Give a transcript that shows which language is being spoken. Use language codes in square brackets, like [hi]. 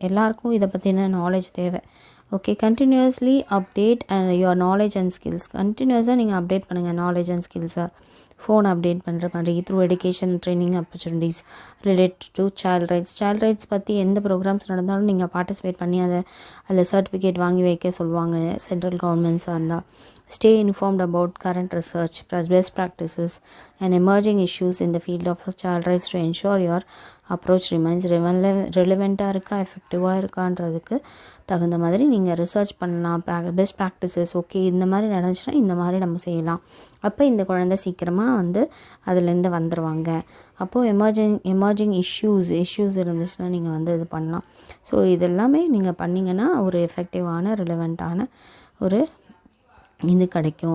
[ta] எல்லாருக்கும் இதை பற்றின நாலேஜ் தேவை. Okay, [en] Continuously update your knowledge and skills. [ta] கண்டினியூஸாக நீங்கள் அப்டேட் பண்ணுங்கள் நாலேஜ் அண்ட் ஸ்கில்ஸை. ஃபோன் அப்டேட் பண்ணுற மாதிரி [en] through education training opportunities related to child rights [ta] பற்றி எந்த ப்ரோக்ராம்ஸ் நடந்தாலும் நீங்கள் பார்ட்டிசிபேட் பண்ணி அதில் சர்டிஃபிகேட் வாங்கி வைக்க சொல்லுவாங்க சென்ட்ரல் கவர்மெண்ட்ஸாக இருந்தால். [en] Stay informed about current research, best practices and emerging issues in the field of child rights to ensure your approach remains relevant- [ta] ஆக இருக்கா, எஃபெக்டிவாக இருக்கான்றதுக்கு தகுந்த மாதிரி நீங்கள் ரிசர்ச் பண்ணலாம். பெஸ்ட் ப்ராக்டிசஸ், ஓகே இந்த மாதிரி நடந்துச்சுன்னா இந்த மாதிரி நம்ம செய்யலாம், அப்போ இந்த குழந்தை சீக்கிரமாக வந்து அதுலேருந்து வந்துடுவாங்க. அப்போது எமர்ஜிங் இஷ்யூஸ் இருந்துச்சுன்னா நீங்கள் வந்து இது பண்ணலாம். ஸோ இதெல்லாமே நீங்கள் பண்ணிங்கன்னா ஒரு எஃபெக்டிவான ரிலவெண்ட்டான ஒரு இது கிடைக்கும்.